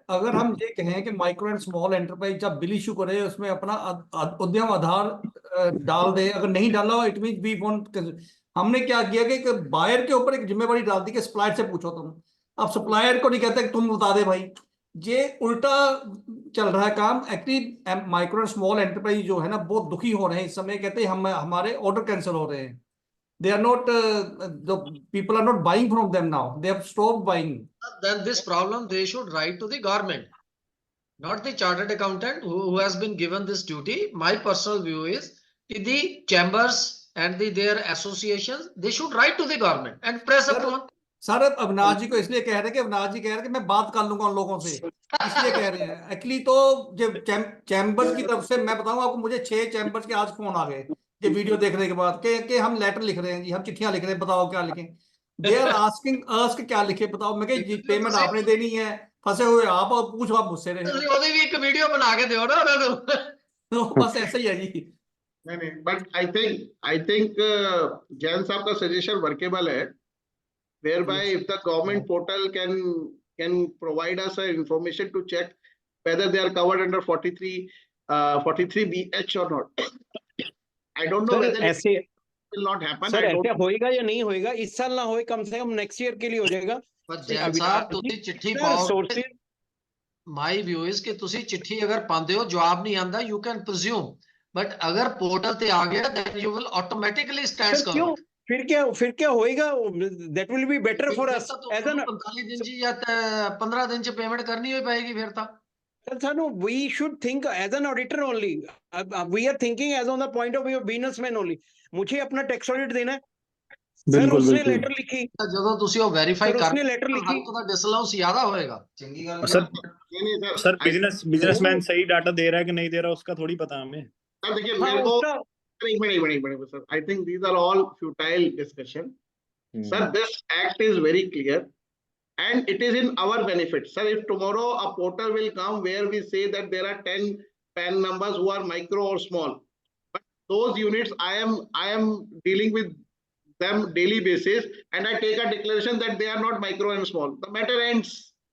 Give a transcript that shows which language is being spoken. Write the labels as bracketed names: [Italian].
[Hindi] अगर हम ये कहें कि माइक्रो एंड स्मॉल एंटरप्राइज जब बिल इशू करे उसमें अपना उद्यम आधार डाल दे, अगर नहीं डाला हो [English] It mean we want. [Hindi] हमने क्या किया कि बायर के ऊपर एक जिम्मेवारी डाल दी कि सप्लायर से पूछो तुम. अब सप्लायर को नहीं कहते कि तुम बता दे भाई, ये उल्टा चल रहा है काम. Actually micro and small enterprise जो है ना बहुत दुखी हो रहे हैं इस समय, कहते हैं हमारे ऑर्डर कैंसिल हो रहे हैं. [English] They are not, the people are not buying from them now. They have stopped buying. Then this problem they should write to the government, not the chartered accountant who has been given this duty. My personal view is the chambers and their associations, they should write to the government and press upon. [Hindi] Sir Avinash जी को इसलिए कह रहे हैं कि अविनाश जी कह रहे हैं कि मैं बात कर लूंगा उन लोगों से, इसलिए कह रहे हैं. एक्चुअली तो जब चैम्बर्स की तरफ से मैं बताऊं आपको, मुझे 6 चैम्बर्स के आज फोन आ गए ये वीडियो देखने के बाद कि हम लेटर लिख रहे हैं जी, हम चिट्ठियां लिख रहे हैं, बताओ क्या लिखें. दे आर आस्किंग अस कि क्या लिखे बताओ. मैं कही पेमेंट आपने देनी है, फंसे हुए आप, और पूछो आप मुझसे रहे. [Punjabi] ਉਹਦੀ ਵੀ ਇੱਕ ਵੀਡੀਓ ਬਣਾ ਕੇ ਦਿਓ ਨਾ ਉਹਨਾਂ ਨੂੰ. [Hindi] तो बस ऐसा ही है जी. नहीं, बट आई थिंक जैन साहब का सजेशन वर्केबल है, [English] whereby if the government portal can provide us information to check whether they are covered under 43BH or not. I don't know whether will not happen. [Hindi] Sir [English] I don't. [Hindi] ऐसे होएगा या नहीं होएगा, इस साल ना होए, कम से कम नेक्स्ट ईयर के लिए हो जाएगा। पर जैन साहब [Punjabi] ਤੁਸੀਂ ਚਿੱਠੀ ਪਾਓਗੇ, [Hindi] रिसोर्सेज [English] my view is [Punjabi] ਕਿ ਤੁਸੀਂ ਚਿੱਠੀ ਅਗਰ ਪਾਉਂਦੇ ਹੋ ਜਵਾਬ ਨਹੀਂ ਆਂਦਾ, [English] you can presume, [Punjabi] ਬਟ ਅਗਰ ਪੋਰਟਲ ਤੇ ਆ ਗਿਆ [English] then you will automatically stand [Hindi] sir क्यों, [English] covered। [Hindi] फिर क्या होएगा, [English] that will be better for us as an [Punjabi] 45 ਦਿਨ ਚ ਜਾਂ 15 ਦਿਨ ਚ ਪੇਮੈਂਟ ਕਰਨੀ ਹੋਈ ਪਏਗੀ ਫਿਰ ਤਾਂ। [English] Sir, no, we should think as an auditor only. We are thinking as on the point of view of businessman only. [Hindi] मुझे अपना टैक्स ऑडिट देना है। सर उसने लेटर लिखी, [Punjabi] ਜਦੋਂ ਤੁਸੀਂ ਉਹ ਵੈਰੀਫਾਈ [Hindi] सर [Punjabi] ਕਰ [Hindi] उसने लेटर लिखी, [Punjabi] ਤਾਂ ਡਿਸਅਲਾਊਂਸ ਜ਼ਿਆਦਾ ਹੋਏਗਾ। चंगी गल [Hindi] सर नहीं सर, सर बिजनेसमैन सही डाटा दे रहा है कि नहीं दे रहा उसका थोड़ी पता हमें। सर देखिए हाँ मेरे को उसका एक minute sir, [English] I think these are all futile discussion. Sir, this act is very clear and it is in our benefit. Sir, if tomorrow a portal will come where we say that there are 10 PAN numbers who are micro or small, but those units I am dealing with them daily basis and I take a declaration that they are not micro and small, the matter ends.